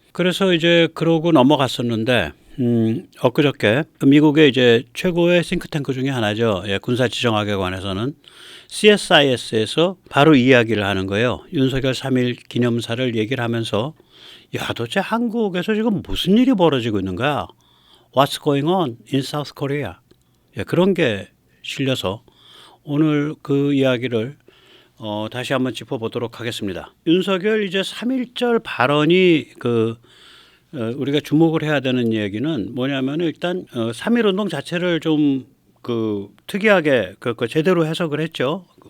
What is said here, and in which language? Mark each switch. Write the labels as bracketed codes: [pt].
[ko] 그래서 이제 그러고 넘어갔었는데 엊그저께 미국의 이제 최고의 싱크탱크 중에 하나죠. 예, 군사지정학에 관해서는 CSIS에서 바로 이야기를 하는 거예요. 윤석열 3.1 기념사를 얘기를 하면서 야, 도대체 한국에서 지금 무슨 일이 벌어지고 있는 거야? [en] What's going on in South Korea? [ko] 예, 그런 게 실려서 오늘 그 이야기를 다시 한번 짚어보도록 하겠습니다. 윤석열 이제 3.1절 발언이 우리가 주목을 해야 되는 얘기는 뭐냐면 일단 3.1 운동 자체를 좀 특이하게 제대로 해석을 했죠.